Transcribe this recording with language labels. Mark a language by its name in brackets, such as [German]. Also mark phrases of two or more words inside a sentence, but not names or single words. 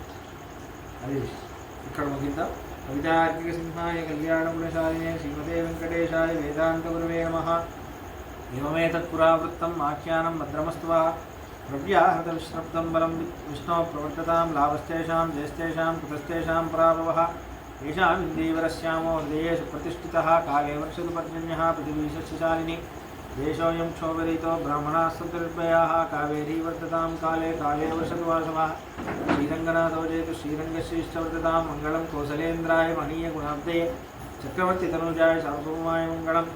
[Telugu] అది విషయం. ఇక్కడ ముగిద్దాం. [Sanskrit] కవితార్కిక సింహాయ కళ్యాణ గుణశాలినే శ్రీమతే వెంకటేశాయ వేదాంత గురవే నమః. ఏమేతత్పురావృత్తం ఆఖ్యానం భద్రమస్తు. ప్రవ్యాహృత విశ్రబ్దం బలం విష్ణో ప్రవర్తతాం లాభస్తేషాం జ్యేష్ఠేషాం కుతస్తేషాం పరాభవః. येषाम् इन्दीवरश्यामो हृदयेषु प्रतिष्ठितः काले वर्षतु पर्जन्यः पृथिवीशस्यशालिनी. देशोऽयं क्षोभरितो ब्राह्मणाः सन्तु निर्भयाः. कावेरी वर्धतां काले काले वर्षतु वासवः. श्रीरङ्गनाथो जयतु श्रीरङ्गश्रीष्ठवर्धतां मङ्गलं कौसलेन्द्राय महनीयगुणाब्धये चक्रवर्तितनुजाय सार्वभौमाय मङ्गलं.